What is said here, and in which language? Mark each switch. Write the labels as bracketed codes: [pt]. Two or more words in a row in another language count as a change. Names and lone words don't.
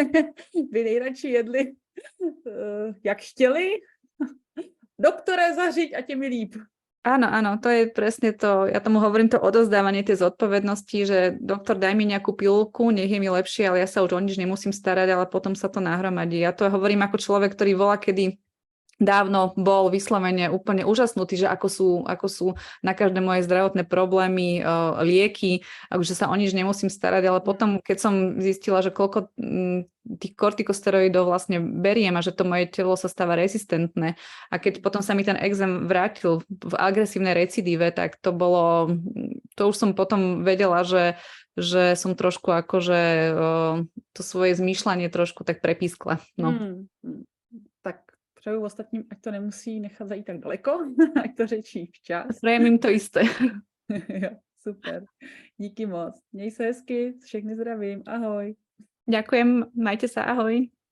[cs] By nejradši jedli, jak chtěli. Doktore, zařiď a tě mi líp. [sk] Áno, to je presne to, ja tomu hovorím to odozdávanie tej zodpovednosti, že doktor, daj mi nejakú pilulku, nech je mi lepšie, ale ja sa už o nič nemusím starať, ale potom sa to nahromadí. Ja to hovorím ako človek, ktorý volá, kedy dávno bol vyslovene úplne úžasnutý, že ako sú na každé moje zdravotné problémy lieky, že sa o nič nemusím starať, ale potom, keď som zistila, že koľko tých kortikosteroidov vlastne beriem a že to moje telo sa stáva rezistentné a keď potom sa mi ten exém vrátil v agresívnej recidíve, tak to už som potom vedela, že som trošku akože to svoje zmýšľanie trošku tak prepískla. No. [cs] Tak přeju ostatním, ať to nemusí nechat zajít tak daleko, ať to řečí včas. [sk] Prajem jim to isté. [cs] Jo, super. Díky moc. Měj se hezky, všechny zdravím. Ahoj. [sk] Ďakujem, majte sa, ahoj.